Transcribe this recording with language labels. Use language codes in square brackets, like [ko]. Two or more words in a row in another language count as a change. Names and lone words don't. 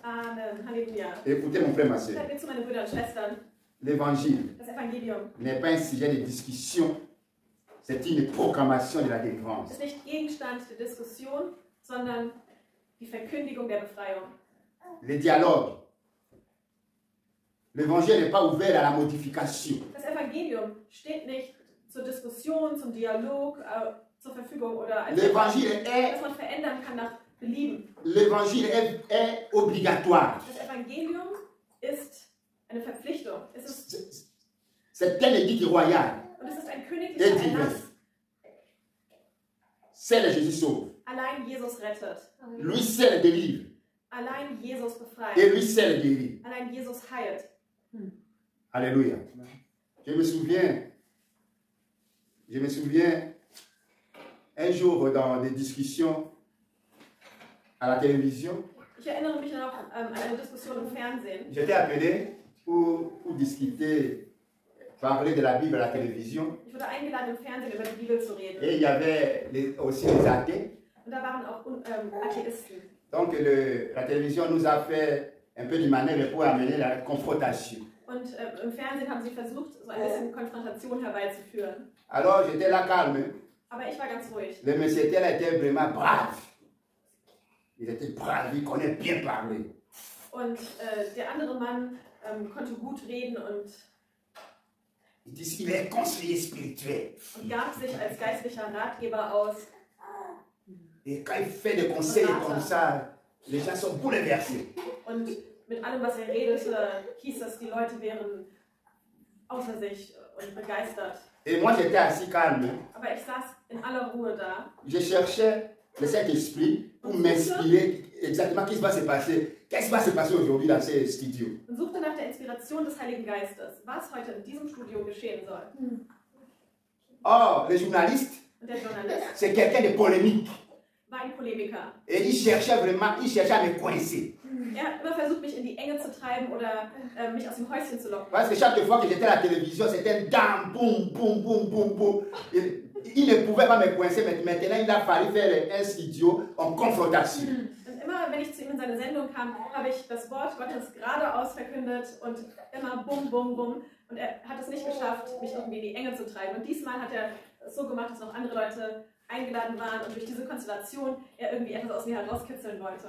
[de] Amen, Halleluja. [fr] Écoutez mon frère, ma soeur. [de] Hört mir zu, meine Brüder und Schwestern, [fr] L'évangile [de] das Evangelium [fr] n'est pas un sujet de discussion, c'est une proclamation de la délivrance. [de] ist nicht Gegenstand der Diskussion, sondern die Verkündigung der Befreiung. [fr] Le dialogue. L'évangile n'est pas ouvert à la modification. [de] Das Evangelium steht nicht zur Diskussion, zum Dialog zur Verfügung oder als [fr] L'évangile est, [de] dass man verändern kann nach Belieben. [fr] l'évangile est obligatoire. [de] Das Evangelium ist eine Verpflichtung. Es ist, [fr] C'est un édit royal. [de] und es ist ein königlicher Erlass. [fr] Seul Jésus sauve. [de] Allein Jesus rettet. [fr] Lui seul délivre. [de] Allein Jesus [fr] Et [de] befreit. [fr] lui seul guérit. [de] Allein Jesus heilt. [fr] Alléluia. Je me souviens un jour dans des discussions à la télévision, [de] Ich erinnere mich noch an eine Diskussion im Fernsehen. [fr] j'étais appelé pour discuter, parler de la Bible à la télévision. [de] Ich wurde eingeladen, im Fernsehen über die Bibel zu reden. [fr] Et il y avait aussi les athées. [de] Und da waren auch Atheisten. [fr] Donc la télévision nous a fait un peu de manœuvre pour amener la confrontation. [de] Und im Fernsehen haben sie versucht, so ein bisschen Konfrontation herbeizuführen. [fr] Alors j'étais là calme. [de] Aber ich war ganz ruhig. [fr] Le monsieur était vraiment brave. Il était brave, il connaît bien parler. [de] Und der andere Mann konnte gut reden und [fr] Il dit il est conseiller spirituel. [de] gab sich als geistlicher Ratgeber aus. [fr] Et quand il fait des conseils comme ça, les gens sont bouleversés. [de] Und mit allem, was er redete, hieß es, die Leute wären außer sich und begeistert. [fr] Et moi j'étais assis calme. [de] Aber ich saß in aller Ruhe da. [fr] Je cherchais le Saint-Esprit pour m'inspirer exactement ce qui va se passer. Qu'est-ce qui va se passer aujourd'hui dans ce studio? [de] Und suchte nach der Inspiration des Heiligen Geistes, was heute in diesem Studio geschehen soll. [fr] Or, le journaliste, [de] Und der Journalist [fr] c'est quelqu'un de polémique. [de] war ein Polemiker. [fr] Et il cherchait à me coincer. [de] Er hat immer versucht, mich in die Enge zu treiben oder mich aus dem Häuschen zu locken. [fr] Parce que chaque fois que j'étais à la télévision, c'était un dam, boum, boum, boum, boum, boum. Il ne pouvait pas me coincer, mais maintenant il a fallu faire un studio en confrontation. [de] Und immer, wenn ich zu ihm in seine Sendung kam, habe ich das Wort Gottes geradeaus verkündet und immer bum, bum, bum. Und er hat es nicht geschafft, mich irgendwie in die Enge zu treiben. Und diesmal hat er es so gemacht, dass noch andere Leute eingeladen waren und durch diese Konstellation er irgendwie etwas aus mir herauskitzeln wollte.